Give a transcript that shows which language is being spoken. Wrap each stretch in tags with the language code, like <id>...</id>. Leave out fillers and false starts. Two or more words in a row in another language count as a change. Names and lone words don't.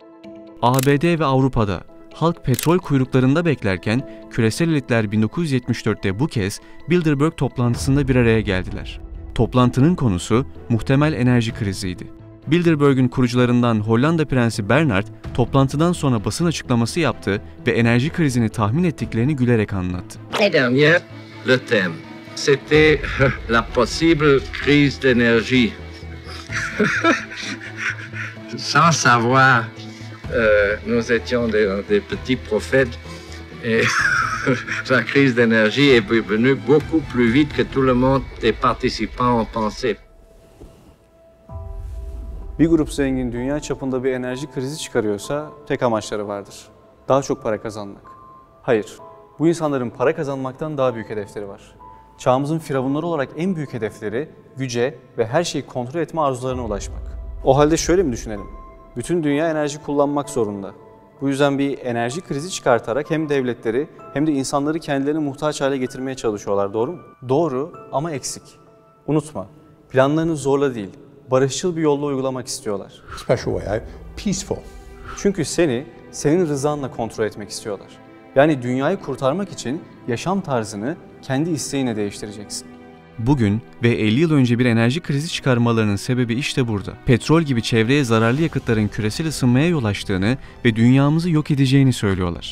<tr>ABD ve Avrupa'da halk petrol kuyruklarında beklerken küresel elitler 1974'te bu kez Bilderberg toplantısında bir araya geldiler. Toplantının konusu muhtemel enerji kriziydi. Bilderberg'ün kurucularından Hollanda Prensi Bernhard toplantıdan sonra basın açıklaması yaptı ve enerji krizini tahmin ettiklerini gülerek anlattı.</tr> <fr>L'année dernière, le thème, c'était la possible crise d'énergie. Sans savoir, nous étions des petits prophètes et la crise d'énergie est venue beaucoup plus vite que tout le monde des participants ont pensé.</fr> <tr>Bir grup zengin dünya çapında bir enerji krizi çıkarıyorsa tek amaçları vardır. Daha çok para kazanmak. Hayır, bu insanların para kazanmaktan daha büyük hedefleri var. Çağımızın firavunları olarak en büyük hedefleri güce ve her şeyi kontrol etme arzularına ulaşmak. O halde şöyle mi düşünelim? Bütün dünya enerji kullanmak zorunda. Bu yüzden bir enerji krizi çıkartarak hem devletleri hem de insanları kendilerine muhtaç hale getirmeye çalışıyorlar, doğru mu? Doğru ama eksik. Unutma, planlarını zorla değil, barışçıl bir yolla uygulamak istiyorlar.</tr> <en>Special way, peaceful.</en> <tr>Çünkü senin rızanla kontrol etmek istiyorlar. Yani dünyayı kurtarmak için yaşam tarzını kendi isteğine değiştireceksin. Bugün ve 50 yıl önce bir enerji krizi çıkarmalarının sebebi işte burada. Petrol gibi çevreye zararlı yakıtların küresel ısınmaya yol açtığını ve dünyamızı yok edeceğini söylüyorlar.</tr>